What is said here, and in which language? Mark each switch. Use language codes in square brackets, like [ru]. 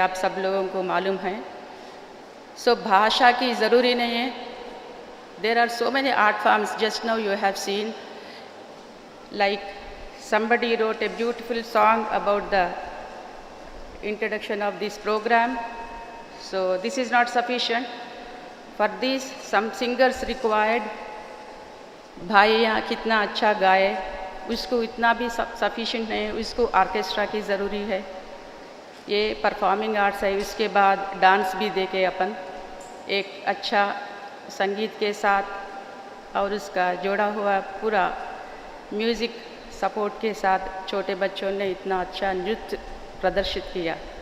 [hi] आप सब लोगों को मालूम है। सो भाषा की ज़रूरी नहीं है। [en] There are so many art forms, just now you have seen, like somebody wrote a beautiful song about the introduction of this program. So this is not sufficient. For this, some singers required. [hi] भाई यहाँ कितना अच्छा गाए, उसको इतना भी sufficient नहीं है, उसको ऑर्केस्ट्रा की ज़रूरी है। ये परफॉर्मिंग आर्ट्स है। उसके बाद डांस भी देके अपन एक अच्छा संगीत के साथ और उसका जोड़ा हुआ पूरा म्यूज़िक सपोर्ट के साथ छोटे बच्चों ने इतना अच्छा नृत्य प्रदर्शित किया।